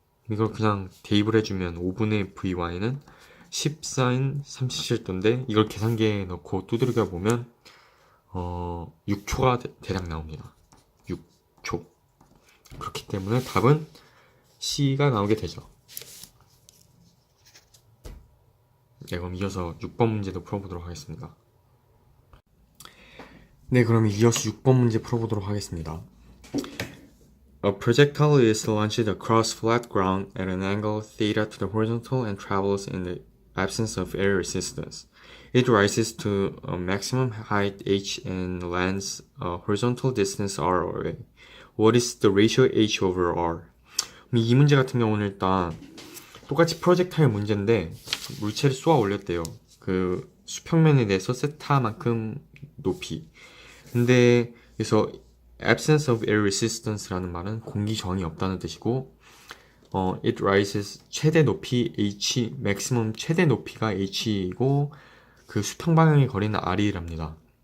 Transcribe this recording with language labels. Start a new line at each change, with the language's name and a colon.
Korean: 이걸 그냥 대입을 해주면 5분의 vy는 10 sin 37도인데 이걸 계산기에 넣고 두드려 보면 6초가 대략 나옵니다. 6초. 그렇기 때문에 답은 C가 나오게 되죠. 네, 그럼 이어서 6번 문제도 풀어보도록 하겠습니다. 네, 그럼 이어서 6번 문제 풀어보도록 하겠습니다.
English: A projectile is launched across flat ground at an angle theta to the horizontal and travels in the absence of air resistance. It rises to a maximum height h and lands a horizontal distance r away. What is the ratio h over r?
Korean: 이 문제 같은 경우는 일단 똑같이 프로젝타일 문제인데 물체를 쏘아 올렸대요. 그 수평면에 대해서 세타만큼 높이. 근데 그래서
English: absence of air resistance
Korean: 라는 말은 공기 저항이 없다는 뜻이고
English: it rises
Korean: 최대 높이 h, maximum 최대 높이가 h이고 그 수평 방향의 거리는 r이랍니다.